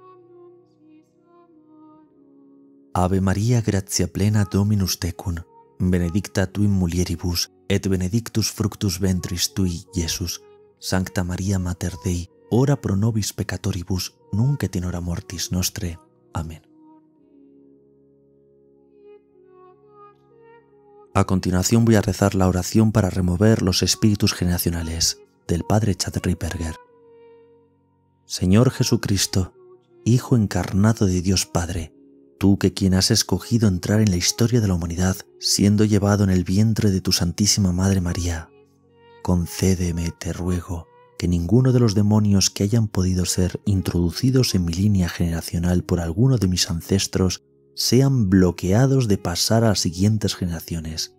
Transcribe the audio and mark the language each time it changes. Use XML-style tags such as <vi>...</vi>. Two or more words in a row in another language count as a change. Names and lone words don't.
<la>Ave María, gratia plena Dominus tecum, benedicta tu in mulieribus et benedictus fructus ventris tui, Iesus. Sancta Maria Mater Dei, ora pro nobis peccatoribus, nunc et in hora mortis nostre.</la> <es>Amén. A continuación voy a rezar la oración para remover los espíritus generacionales del Padre Chad Ripperger. Señor Jesucristo, Hijo encarnado de Dios Padre, tú que quien has escogido entrar en la historia de la humanidad siendo llevado en el vientre de tu Santísima Madre María, concédeme, te ruego, que ninguno de los demonios que hayan podido ser introducidos en mi línea generacional por alguno de mis ancestros sean bloqueados de pasar a las siguientes generaciones.</es>